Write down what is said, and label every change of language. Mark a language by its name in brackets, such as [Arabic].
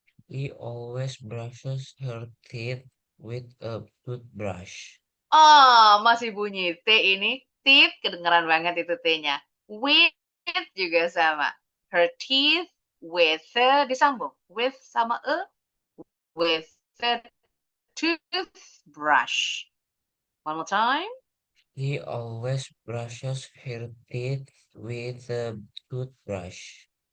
[English] He always brushes her teeth with a toothbrush. [Indonesian] Oh, masih bunyi T ini. Teeth, kedengeran banget itu T-nya. [English] With [Indonesian] juga sama. [English] Her teeth with, [Indonesian] disambung. [English] With sama with a toothbrush. One more time. He always brushes her teeth with a toothbrush.